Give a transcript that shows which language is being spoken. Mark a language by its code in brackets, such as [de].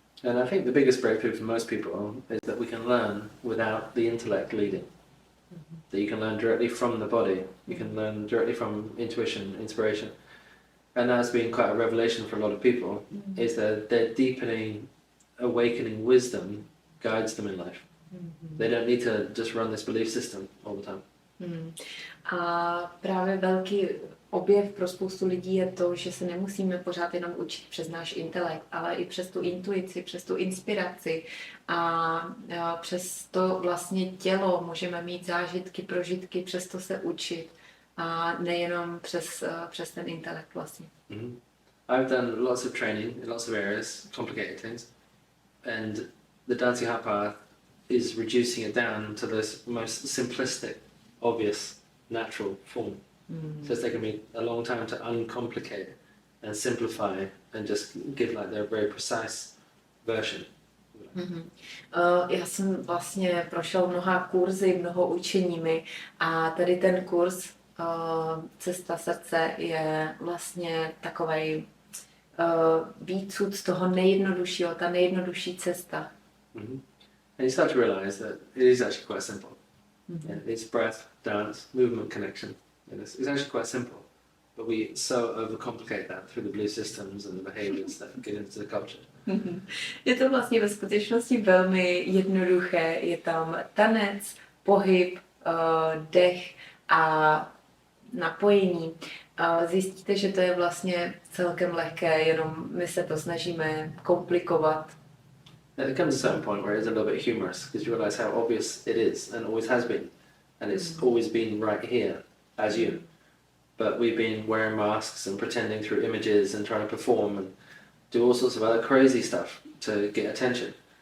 [en] And I think the biggest breakthrough for most people is that we can learn without the intellect leading. That you can learn directly from the body, you can learn directly from intuition, inspiration. And that's been quite a revelation for a lot of people, is that their deepening, awakening wisdom guides them in life. They don't need to just run this belief system all the time. [cs] A právě velký objev pro spoustu lidí je to, že se nemusíme pořád jenom učit přes náš intelekt, ale i přes tu intuici, přes tu inspiraci a přes to vlastně tělo můžeme mít zážitky, prožitky, přes to se učit. A nejenom přes ten intelekt vlastně. [en] I've done lots of training in lots of areas, complicated things, and the dancing heart path is reducing it down to this most simplistic, obvious, natural form. So it's taken me a long time to uncomplicate and simplify and just give like their very precise version. [cs] Já jsem vlastně prošel mnoha kurzy, mnoho učeními a tady ten kurz Cesta srdce je vlastně takovej výcud z toho nejjednoduššího, ta nejjednodušší cesta. [en] And you start to realize that it is actually quite simple. Yeah, it's breath, dance, movement, connection. And it's actually quite simple. But we so overcomplicate that through the belief systems and the behaviors that get into the culture. [cs] Je to vlastně ve skutečnosti velmi jednoduché. Je tam tanec, pohyb, dech a napojení. Zjistíte, že to je vlastně celkem lehké, jenom my se to snažíme komplikovat. [en] And it comes to a certain point where it's a little bit humorous because you realize how obvious it is and always has been. And it's always been right here as you. But we've been wearing masks and pretending through images and trying to perform and do all sorts of other crazy stuff to get attention.